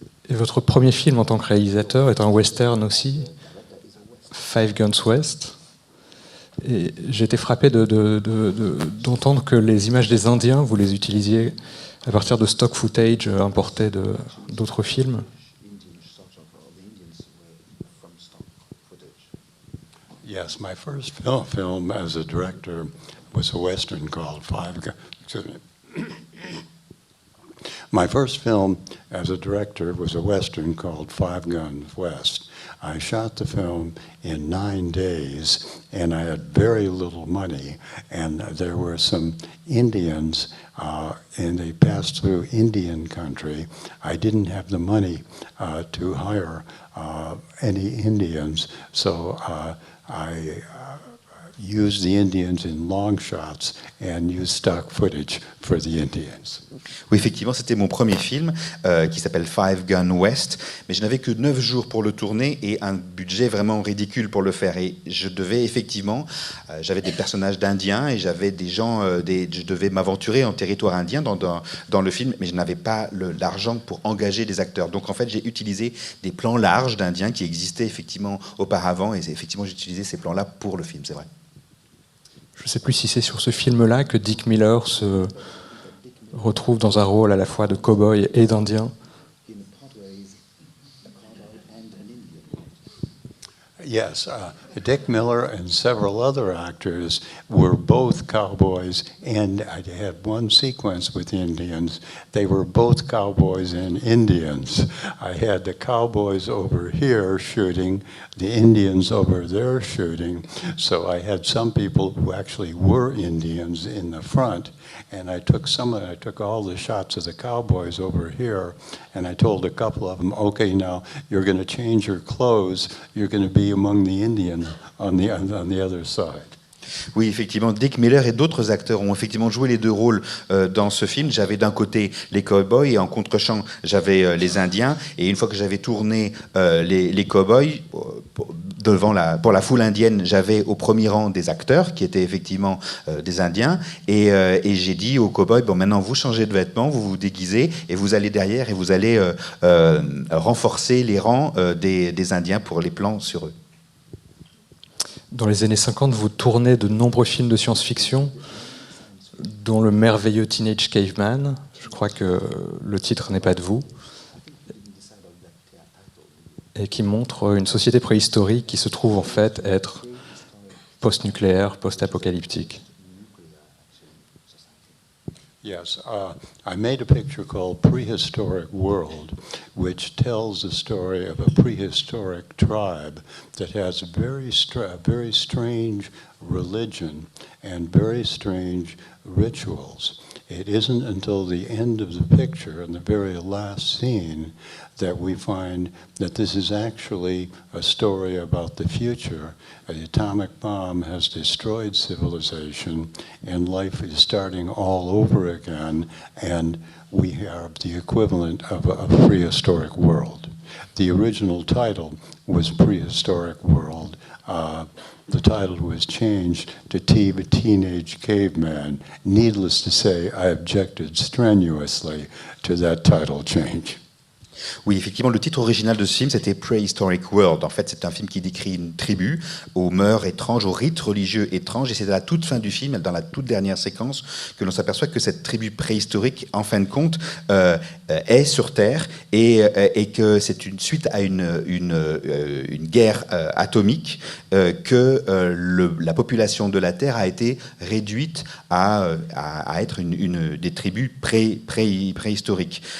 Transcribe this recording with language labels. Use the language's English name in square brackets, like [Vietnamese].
[French] Et votre premier film en tant que réalisateur est un western aussi, Five Guns West. Et j'ai été frappé d'entendre que les images des Indiens, vous les utilisiez à partir de stock footage importé d'autres films. [English] Yes, my first film as a director was a Western called Five Guns. My first film as a director was a Western called Five Guns West. I shot the film in 9 days, and I had very little money, and there were some Indians, and they passed through Indian country. I didn't have the money to hire any Indians, so I used the Indians in long shots and used stock footage for the Indians. [French] Oui, effectivement, c'était mon premier film qui s'appelle Five Gun West, mais je n'avais que 9 jours pour le tourner et un budget vraiment ridicule pour le faire. Et je devais effectivement, j'avais des personnages d'Indiens et j'avais des gens, je devais m'aventurer en territoire indien dans le film, mais je n'avais pas l'argent pour engager des acteurs. Donc en fait, j'ai utilisé des plans larges d'Indiens qui existaient effectivement auparavant et effectivement, j'ai utilisé ces plans-là pour le film, c'est vrai. Je ne sais plus si c'est sur ce film-là que Dick Miller se retrouve dans un rôle à la fois de cow-boy et d'Indien. [English] Yes, Dick Miller and several other actors were both cowboys, and I had one sequence with Indians. They were both cowboys and Indians. I had the cowboys over here shooting, the Indians over there shooting. So I had some people who actually were Indians in the front, and I took all the shots of the cowboys over here, and I told a couple of them, okay, now you're going to change your clothes, you're going to be among the Indians on the other side. [French] Oui, effectivement, Dick Miller et d'autres acteurs ont effectivement joué les deux rôles dans ce film. J'avais d'un côté les cow-boys et en contre-champ, j'avais les Indiens. Et une fois que j'avais tourné les cow-boys, pour la foule indienne, j'avais au premier rang des acteurs qui étaient effectivement des Indiens. Et j'ai dit aux cow-boys, bon, maintenant vous changez de vêtements, vous vous déguisez et vous allez derrière et vous allez renforcer les rangs des Indiens pour les plans sur eux. Dans les années 50, vous tournez de nombreux films de science-fiction, dont le merveilleux Teenage Caveman. Je crois que le titre n'est pas de vous. Et qui montre une société préhistorique qui se trouve en fait être post-nucléaire, post-apocalyptique. [English] Yes, I made a picture called Prehistoric World, which tells the story of a prehistoric tribe that has a very strange religion and very strange rituals. It isn't until the end of the picture, in the very last scene, that we find that this is actually a story about the future. The atomic bomb has destroyed civilization, and life is starting all over again, and we have the equivalent of a prehistoric world. The original title was Prehistoric World. The title was changed to Teenage Caveman. Needless to say, I objected strenuously to that title change. [French] Oui, effectivement, le titre original de ce film, c'était Prehistoric World. En fait, c'est un film qui décrit une tribu aux mœurs étranges, aux rites religieux étranges. Et c'est à la toute fin du film, dans la toute dernière séquence, que l'on s'aperçoit que cette tribu préhistorique, en fin de compte, est sur Terre et que c'est une suite à une guerre atomique que la population de la Terre a été réduite à être des tribus préhistoriques.